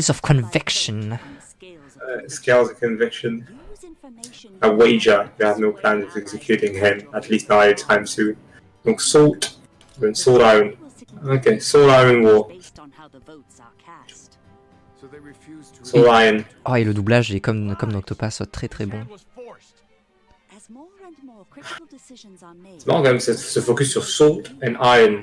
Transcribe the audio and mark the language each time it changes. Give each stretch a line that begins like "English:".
English: Scales of Conviction. and the scales of Scales of Conviction. Use information A wager. We have no plans of executing him, at least not anytime soon.
French: Donc, Salt. Sword Iron. Ok, Sword Iron War.
English: based on how the votes are cast. So they refuse to Sword Iron.
French: Oh, et le doublage est comme dans Octopath, très très bon.
English: As more and more critical decisions are made,
French: C'est marrant quand même, ce focus sur Sword and Iron.